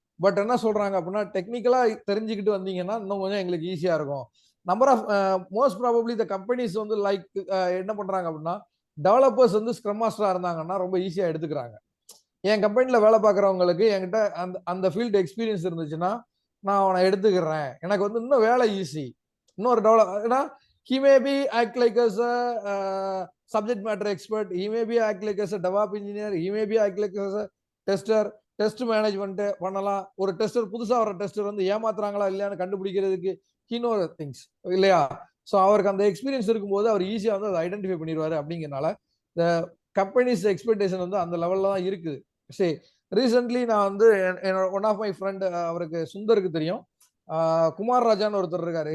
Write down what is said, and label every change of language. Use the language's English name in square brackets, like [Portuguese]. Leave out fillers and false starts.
[Tamil] But என்ன சொல்றாங்க அப்படின்னா, டெக்னிக்கலா தெரிஞ்சுக்கிட்டு வந்தீங்கன்னா இன்னும் கொஞ்சம் எங்களுக்கு ஈஸியா இருக்கும். Number of most probably the companies வந்து லைக் என்ன பண்றாங்க அப்படின்னா, டெவலப்பர்ஸ் வந்து ஸ்க்ரம் மாஸ்டரா இருந்தாங்கன்னா ரொம்ப ஈஸியா எடுத்துக்கிறாங்க. என் கம்பெனில வேலை பார்க்குறவங்களுக்கு என்கிட்ட அந்த அந்த ஃபீல்டு எக்ஸ்பீரியன்ஸ் இருந்துச்சுன்னா நான் அவனை எடுத்துக்கிறேன். எனக்கு வந்து இன்னும் வேலை ஈஸி. இன்னொரு டெவலப் ஏன்னா [English] he may be act like as a subject matter expert, he may be act like as a DevOps engineer, he may be act like as a tester, [Tamil] test management பண்ணலாம். ஒரு tester புதுசா வர tester வந்து ஏமாத்துறாங்களா இல்லையான்னு கண்டுபிடிக்கிறதுக்கு [English] he know things [Tamil] இல்லையா? So அவருக்கு அந்த எக்ஸ்பீரியன்ஸ் இருக்கும்போது அவர் ஈஸியா வந்து அதை ஐடென்டிஃபை பண்ணிடுவாரு. அப்படிங்கிறனால இந்த கம்பெனிஸ் எக்ஸ்பெக்டேஷன் வந்து அந்த லெவல்ல தான் இருக்குது. சரி, ரீசென்ட்லி நான் வந்து என்னோட ஒன் ஆஃப் மை ஃப்ரெண்ட், அவருக்கு சுந்தருக்கு தெரியும், குமார் ராஜான்னு ஒருத்தர் இருக்காரு.